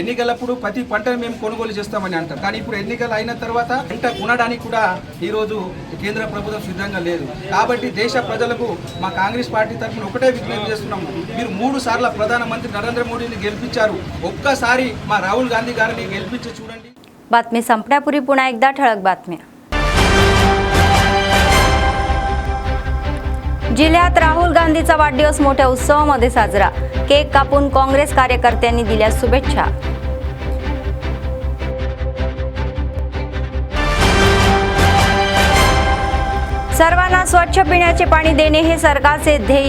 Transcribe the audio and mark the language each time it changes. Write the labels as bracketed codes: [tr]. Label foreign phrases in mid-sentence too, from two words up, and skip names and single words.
[te] ఎన్నికలప్పుడు ప్రతి పంటను మేము కొనుగోలు చేస్తామని అంటారు, కానీ ఇప్పుడు ఎన్నికలు అయిన తర్వాత పంట కొనడానికి కూడా ఈరోజు కేంద్ర ప్రభుత్వం సిద్ధంగా లేదు. కాబట్టి దేశ ప్రజలకు మా కాంగ్రెస్ పార్టీ తరఫున ఒకటే విజ్ఞప్తి చేస్తున్నాము, మీరు 3 సార్లు ప్రధానమంత్రి నరేంద్ర మోడీని గెలిపించారు, ఒక్కసారి మా రాహుల్ గాంధీ గారిని గెలిపించి చూడండి. [mr] बातमी संपण्यापूर्वी पुन्हा एकदा ठळक बातम्या. जिल्ह्यात राहुल गांधीचा वाढदिवस मोठ्या उत्सवामध्ये साजरा. केक कापून काँग्रेस कार्यकर्त्यांनी दिल्या शुभेच्छा. सर्वांना स्वच्छ पिण्याचे पाणी देणे हे सरकारचे ध्येय.